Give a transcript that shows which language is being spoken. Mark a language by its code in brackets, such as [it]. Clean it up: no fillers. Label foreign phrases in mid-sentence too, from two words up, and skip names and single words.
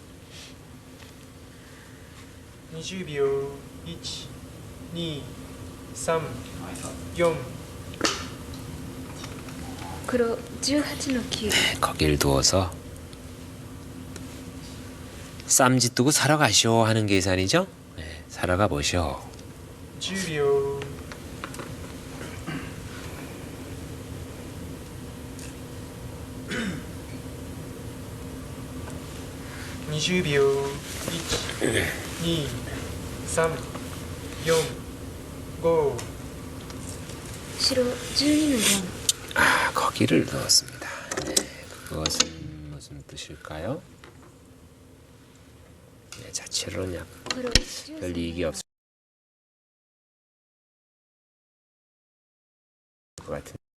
[ja] 20 秒 1 2 3 4 黒18の9 [ko] 거길 두어서 쌈짓 두고 사러 가시오 하는 계산이죠. 네, 사러 가보시오. [ja] 10 秒 20秒 1 2 3 4 5 白12の4 [ko] 아, 거기를 넣었습니다. 네, 그것은 무슨 뜻일까요? 네, 자체로는 약 [ja] 黒 [ko] 별 이익이 없을 것 같은.